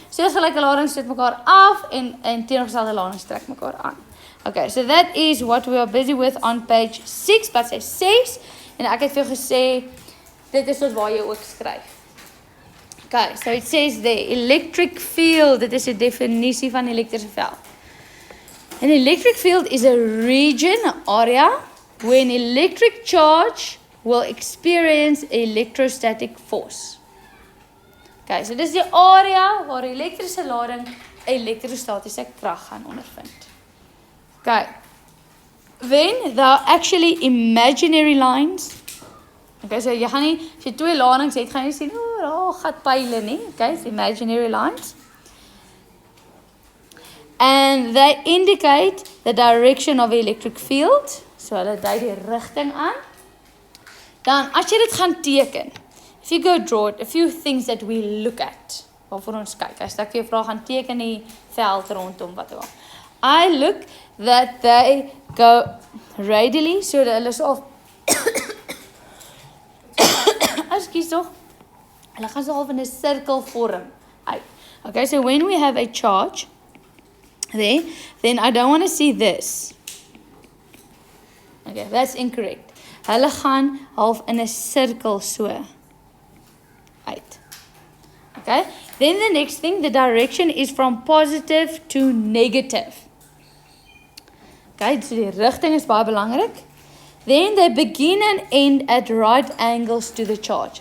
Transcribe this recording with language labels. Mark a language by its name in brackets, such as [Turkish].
[Afrikaans] So gelyke ladings stoot mekaar af en teenoorgestelde ladings trek mekaar aan. [English] Okay, so that is what we are busy with on page 6, bladsy 6. [Afrikaans] En ek het vir jou gesê, dit is wat waar jy ook skryf. [English] Okay, so it says the electric field, [Afrikaans] dit is 'n definisie van elektriese veld. [English] An electric field is a region, area, where an electric charge will experience electrostatic force. [Afrikaans] Okay, so dis die area waar elektriese lading elektrostatiese krag gaan ondervind. [English] Okay, then there are actually imaginary lines. [Afrikaans] Okay, so jy gaan nie, as jy 2 ladings het, gaan jy sien, daar gaan pyle nie. [English] Okay, so imaginary lines. And they indicate the direction of the electric field. [Afrikaans] So hulle dui die rigting aan. Dan, as jy dit gaan teken, [English] if you go draw it, a few things that we look at, [Afrikaans] waarvoor ons kyk, as ek jou vraag gaan teken die veld rondom wat ook. [English] I look that they go radially, [Afrikaans] so dat hulle so Ekskuus tog. Hulle gaan so half in 'n sirkel vorm uit. [English] Okay, so when we have a charge there, then I don't want to see this. Okay, that's incorrect. [Afrikaans] Hulle gaan half in 'n sirkel so uit. [English] Okay, then the next thing, the direction is from positive to negative. [Afrikaans] Okay, so die rigting is baie belangrik. [English] Then they begin and end at right angles to the charge.